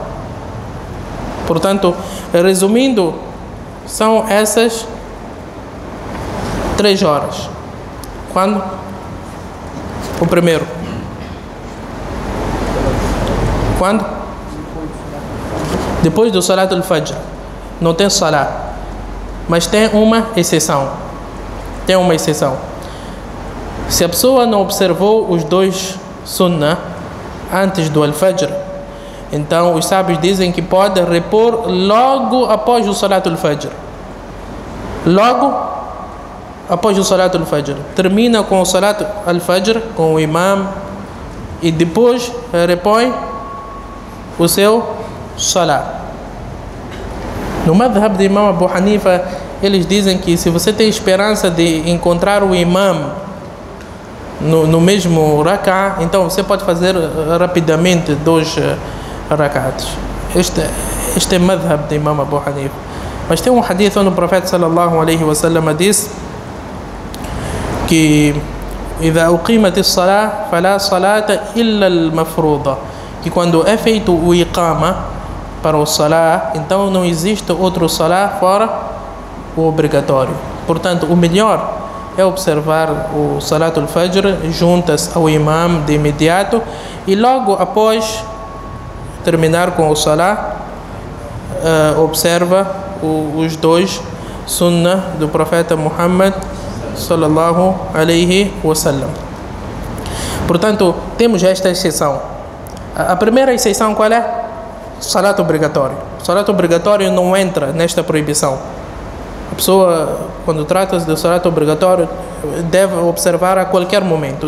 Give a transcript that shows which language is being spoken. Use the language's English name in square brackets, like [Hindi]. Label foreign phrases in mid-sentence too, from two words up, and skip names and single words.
[Portuguese] Portanto, resumindo, são essas 3 horas. Quando? O primeiro. Quando? Depois do [Arabic] صلاة الفجر. [Portuguese] Não tem Salat. Mas tem uma exceção. Tem uma exceção. Se a pessoa não observou os 2 sunnah antes do al-Fajr, então os sábios dizem que pode repor logo após o [Arabic] صلاة الفجر. [Portuguese] Logo após o [Arabic] صلاة الفجر. [Portuguese] Termina com o [Arabic] صلاة الفجر, [Portuguese] com o imam, e depois repõe o seu Salat. No madhab de Imam Abu Hanifa, eles dizem que se você tem esperança de encontrar o imam no mesmo rak'ah, então você pode fazer rapidamente 2 rak'ats. Este é madhab de Imam Abu Hanifa. Mas tem um hadith onde o profeta [Arabic] صلى الله عليه وسلم [Portuguese] diz que [Arabic] إذا أقيمت الصلاة فلا صلاة إلا المفروضة, [Portuguese] que quando é feito o iqama para o salah, então não existe outro salah fora o obrigatório. Portanto, o melhor é observar o [Arabic] صلاة الفجر, [Portuguese] juntas ao imam de imediato, e logo após terminar com o salah, observa os 2 sunnah do profeta Muhammad [Arabic] صلى الله عليه وسلم. [Portuguese] Portanto, temos esta exceção. A primeira exceção qual é? Salat obrigatório. Salat obrigatório não entra nesta proibição. A pessoa, quando trata-se de salat obrigatório, deve observar a qualquer momento.